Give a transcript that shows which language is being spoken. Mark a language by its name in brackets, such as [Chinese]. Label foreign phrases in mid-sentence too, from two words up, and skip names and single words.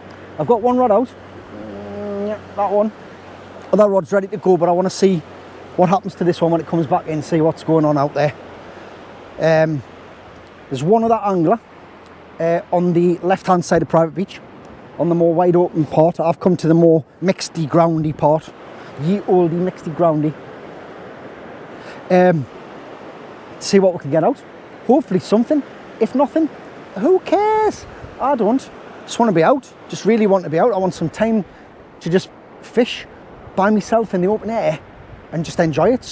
[English] I've got one rod out. Yeah, that one. Other rod's ready to go, but I want to see what happens to this one when it comes back in, see what's going on out there. There's one other angler on the left-hand side of Private Beach, on the more wide open part. I've come to the more mixedy, groundy part. Ye olde mixedy, groundy. See what we can get out. Hopefully something. If nothing, who cares? I don't. Just want to be out. Just really want to be out. I want some time to just fish by myself in the open air and just enjoy it.